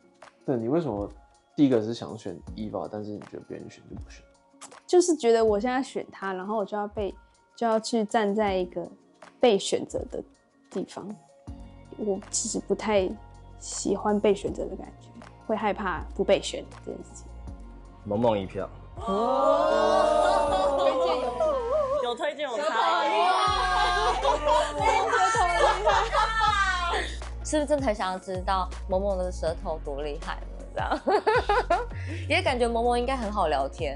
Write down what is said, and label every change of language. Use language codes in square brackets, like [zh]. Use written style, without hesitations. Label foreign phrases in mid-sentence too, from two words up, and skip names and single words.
[zh] 對，你為什麼第一個是想選伊娃，但是你覺得別人選就不選？就是覺得我現在選他，然後我就要去站在一個被選擇的地方。我其實不太喜歡被選擇的感覺，會害怕不被選這件事情。萌萌1票。推薦有推薦有差。是不是真的很想要知道萌萌的舌頭多厲害呢？这樣，也感覺萌萌應該很好聊天。